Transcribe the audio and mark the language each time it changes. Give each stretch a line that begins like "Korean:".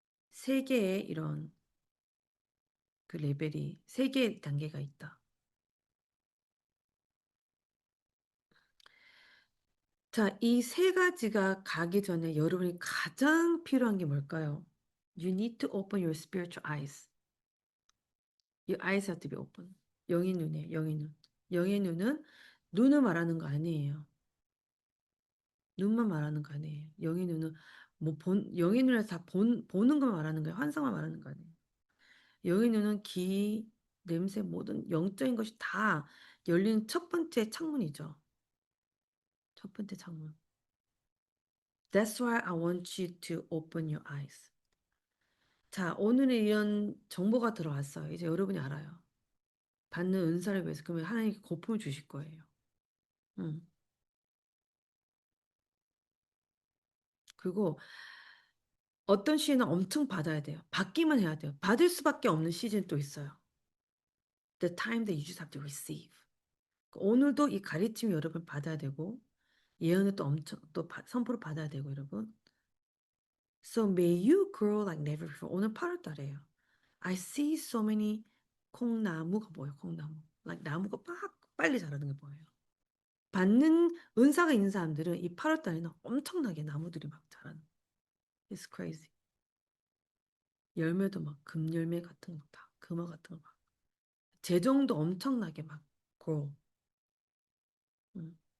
Korean: 세 개의 이런 그 레벨이 세 개의 단계가 있다. 자, 이 세 가지가 가기 전에 여러분이 가장 필요한 게 뭘까요?
English: You need to open your spiritual eyes. Your eyes have to be open.
Korean: 영의 눈에, 영의 눈. 영의 눈은 눈을 말하는 거 아니에요. 눈만 말하는 거 아니에요. 영의 눈은 영의 눈에서 다 보는 것만 말하는 거예요. 환상만 말하는 거 아니에요. 영의 눈은 기, 냄새, 모든 영적인 것이 다 열리는 첫 번째 창문이죠. 첫 번째 창문.
English: That's why I want you to open your eyes.
Korean: 자, 오늘은 이런 정보가 들어왔어요. 이제 여러분이 알아요. 받는 은사를 위해서 그러면 하나님께 고품을 주실 거예요. 음. 그리고 어떤 시즌은 엄청 받아야 돼요. 받기만 해야 돼요. 받을 수밖에 없는 시즌 또 있어요.
English: The time that you just have to receive.
Korean: 오늘도 이 가르침이 여러분 받아야 되고 예언을 또 엄청 또 선포를 받아야 되고 여러분.
English: So may you grow like never before.
Korean: 오늘 8월 달이에요.
English: I see so many
Korean: 콩나무가 보여요. 콩나무. like 나무가 막 빨리 자라는 게 보여요. 받는 은사가 있는 사람들은 이 8월 달에는 엄청나게 나무들이 막 자라는.
English: It's crazy.
Korean: 열매도 막 금열매 같은 거 다, 금화 같은 거 막. 재정도 엄청나게 막 grow. 음.